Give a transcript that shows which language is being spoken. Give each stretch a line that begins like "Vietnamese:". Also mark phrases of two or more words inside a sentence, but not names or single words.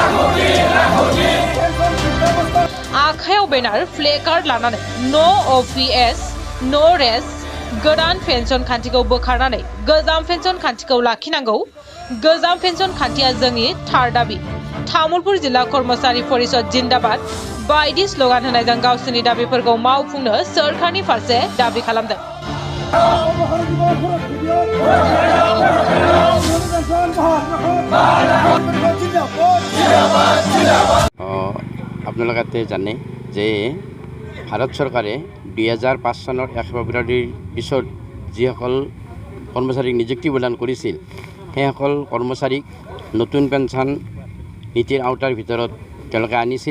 Bodo: आखायाव बेनार फ्लेकार्ड लानानै
English: no OPS no rest
Bodo: गोदान पेन्सन खान्थिखौ बोखारनानै गोजाम पेन्सन खान्थिखौ लाखिनांगौ। गोजाम पेन्सन खान्थिया जोंनि थार दाबि। तामुलपुर जिल्ला कर्मचारी परिषद जिन्दाबाद बायदि स्लोगान होनायजों गावसोरनि दाबिफोरखौ मावफुंनो सोरखारनि फारसे दाबि खालामदों।
Assamese: আপোনালোকে জানে যে ভাৰত চৰকাৰে 2005 চনৰ 1 ফেব্ৰুৱাৰীৰ পিছত যিসকল কৰ্মচাৰীক নিযুক্তি প্ৰদান কৰিছিল সেইসকল কৰ্মচাৰীক নতুন পেঞ্চন নীতিৰ আওতাৰ ভিতৰত তেওঁলোকে আনিছিল।